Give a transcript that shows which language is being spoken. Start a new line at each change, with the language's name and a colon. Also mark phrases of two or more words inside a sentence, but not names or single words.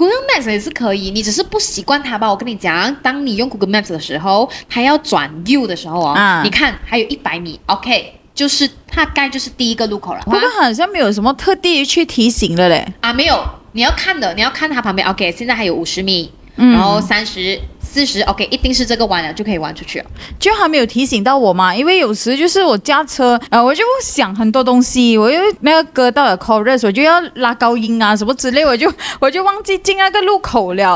Chinese: ？Google Maps 也是可以，你只是不習慣它吧？我跟你講，當你用 Google Maps 的時候，它要轉右的時候你看還有100米 ，OK。就是大概就是第一個路口了，不過好像沒有什麼特地去提醒的嘞。沒有，你要看它旁邊 ，OK，現在還有50米，然後30、40 ，OK， 一定是這個彎了就可以彎出去了。就還沒有提醒到我嘛，因為有時就是我駕車，我就想很多東西，我又那個歌到了 chorus， 我就要拉高音啊什麼之類，我就忘記進那個路口了。